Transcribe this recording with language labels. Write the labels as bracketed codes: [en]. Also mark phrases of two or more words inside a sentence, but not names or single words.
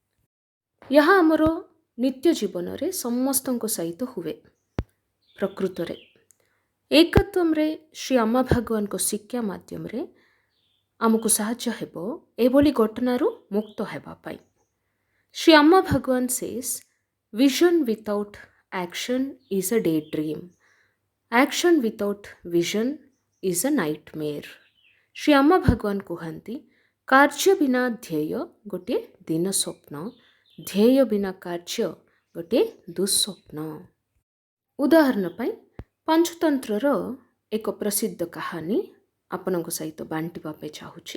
[or] ଏହା ଆମର ନିତ୍ୟ ଜୀବନରେ ସମସ୍ତଙ୍କ ସହିତ ହୁଏ। ପ୍ରକୃତରେ ଏକତ୍ୱରେ ଶ୍ରୀ ଅମ୍ମା ଭଗବାନଙ୍କ ଶିକ୍ଷା ମାଧ୍ୟମରେ ଆମକୁ ସାହାଯ୍ୟ ହେବ ଏଭଳି ଘଟଣାରୁ ମୁକ୍ତ ହେବା ପାଇଁ। [en] ଶ୍ରୀ ଅମ୍ମା ଭଗବାନ ସେସ୍ vision without action is a daydream. Action without vision is a nightmare. [or] ଶ୍ରୀ ଅମ୍ମା ଭଗବାନ କୁହନ୍ତି କାର୍ଯ୍ୟ ବିନା ଧ୍ୟେୟ ଗୋଟିଏ ଦିନ ସ୍ୱପ୍ନ, ଧ୍ୟେୟ ବିନା କାର୍ଯ୍ୟ ଗୋଟିଏ ଦୁଃସ୍ୱପ୍ନ। ଉଦାହରଣ ପାଇଁ ପଞ୍ଚତନ୍ତ୍ରର ଏକ ପ୍ରସିଦ୍ଧ କାହାଣୀ ଆପଣଙ୍କ ସହିତ ବାଣ୍ଟିବା ପାଇଁ ଚାହୁଁଛି।